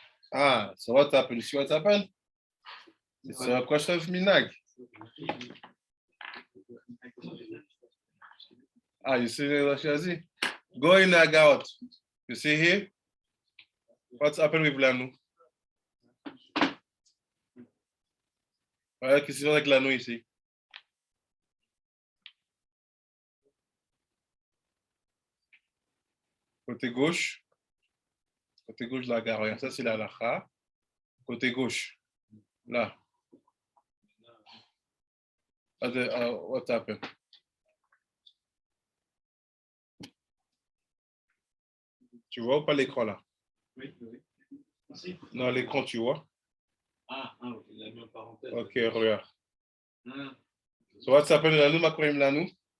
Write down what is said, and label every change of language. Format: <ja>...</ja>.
<en>Ah, so what happened? You see what happened? It's a question of Minag. Ah, you see the Ashkenazi? Go in and out. You see here? What's happened with Lanu?</en> <fr>Qu'est-ce qui se passe avec Lanu ici? Côté gauche de la gare, regarde, ça c'est la lacha. Côté gauche, là.</fr> <en>What happened?</en> <fr>Tu vois ou pas l'écran là? Oui. Ici. Non, l'écran, tu vois? Ok, il a mis en parenthèse. Ok, regarde. Ah.</fr> <en>So what's happened Lanu, Makorim Lanu?</en>